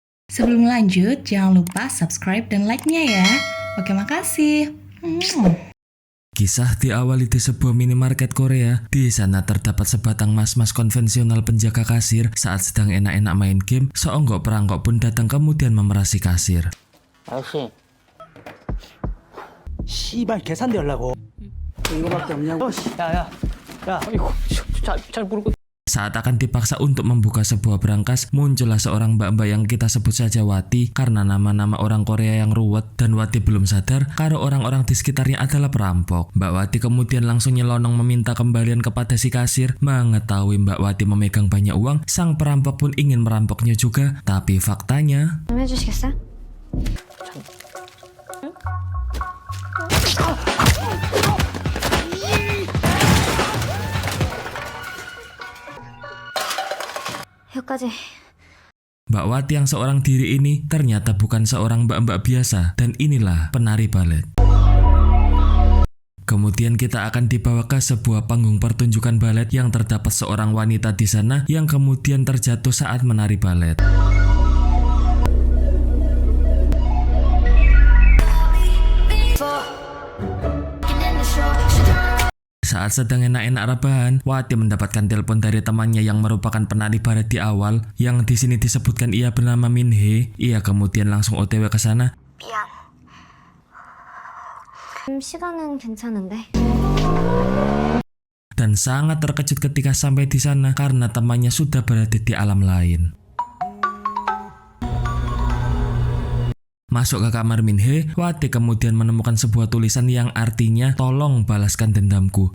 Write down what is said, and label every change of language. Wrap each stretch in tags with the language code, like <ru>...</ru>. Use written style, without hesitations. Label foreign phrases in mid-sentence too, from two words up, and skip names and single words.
<id>Sebelum lanjut, jangan lupa subscribe dan like-nya ya. Oke, makasih. Kisah diawali di sebuah minimarket Korea. Di sana terdapat sebatang mas-mas konvensional penjaga kasir. Saat sedang enak-enak main game, seonggok perampok pun datang kemudian memerasi kasir.</id> <ko>아저씨 씨발 계산대 하려고 이거밖에 없냐고 야야 이거 잘 모르고</ko> <id>Saat akan dipaksa untuk membuka sebuah berangkas, muncullah seorang mbak-mbak yang kita sebut saja Wati karena nama-nama orang Korea yang ruwet, dan Wati belum sadar kalau orang-orang di sekitarnya adalah perampok. Mbak Wati kemudian langsung nyelonong meminta kembalian kepada si kasir. Mengetahui Mbak Wati memegang banyak uang, sang perampok pun ingin merampoknya juga, tapi faktanya</id> <ko>좀 해주시겠어요? 여기까지.</ko> <id>Mbak Wati yang seorang diri ini ternyata bukan seorang mbak-mbak biasa, dan inilah penari balet. Kemudian kita akan dibawa ke sebuah panggung pertunjukan balet yang terdapat seorang wanita di sana yang kemudian terjatuh saat menari balet. Saat sedang enak-enak rebahan, Wati mendapatkan telepon dari temannya yang merupakan penari balet di awal, yang di sini disebutkan ia bernama Minhee. Ia kemudian langsung OTW ke sana.</id> <ko>미안. 시간은 괜찮은데.</ko> <id>Dan sangat terkejut ketika sampai di sana karena temannya sudah berada di alam lain. Masuk ke kamar Minhee, Wati kemudian menemukan sebuah tulisan yang artinya tolong balaskan dendamku.</id>